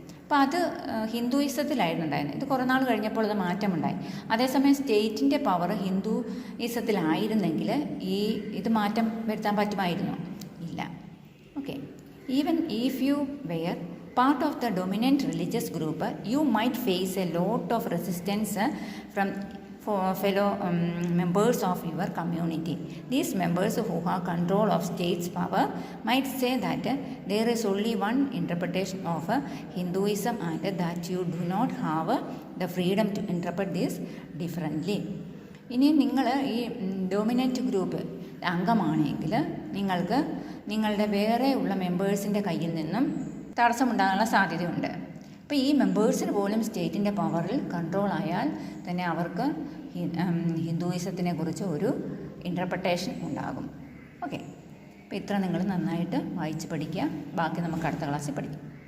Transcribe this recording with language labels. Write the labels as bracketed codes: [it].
[ml] അപ്പോൾ അത് ഹിന്ദുയിസത്തിലായിരുന്നു ഉണ്ടായിരുന്നത്. ഇത് കുറേ നാൾ കഴിഞ്ഞപ്പോൾ അത് മാറ്റമുണ്ടായി. അതേസമയം സ്റ്റേറ്റിൻ്റെ പവർ ഹിന്ദുയിസത്തിലായിരുന്നെങ്കിൽ ഇത് മാറ്റം വരുത്താൻ പറ്റുമായിരുന്നോ? ഇല്ല. Okay. [en] Even if you were part of the dominant religious group, you might face a lot of resistance from fellow members of your community. These members who have control of state's power might say that there is only one interpretation of Hinduism and that you do not have the freedom to interpret this differently. [ml] ഇനി നിങ്ങൾ ഈ dominant group അംഗമാണെങ്കിൽ നിങ്ങൾക്ക് നിങ്ങളുടെ വേറെ ഉള്ള മെമ്പേഴ്സിൻ്റെ കയ്യിൽ നിന്നും തടസ്സമുണ്ടാകാനുള്ള സാധ്യതയുണ്ട്. അപ്പോൾ ഈ മെമ്പേഴ്സിന് പോലും സ്റ്റേറ്റിൻ്റെ പവറിൽ കൺട്രോൾ ആയാൽ തന്നെ അവർക്ക് ഹിന്ദുയിസത്തിനെ കുറിച്ച് ഒരു ഇൻ്റർപ്രിട്ടേഷൻ ഉണ്ടാകും. ഓക്കെ. അപ്പോൾ ഇത്ര നിങ്ങൾ നന്നായിട്ട് വായിച്ച് പഠിക്കുക. ബാക്കി നമുക്ക് അടുത്ത ക്ലാസ്സിൽ പഠിക്കാം.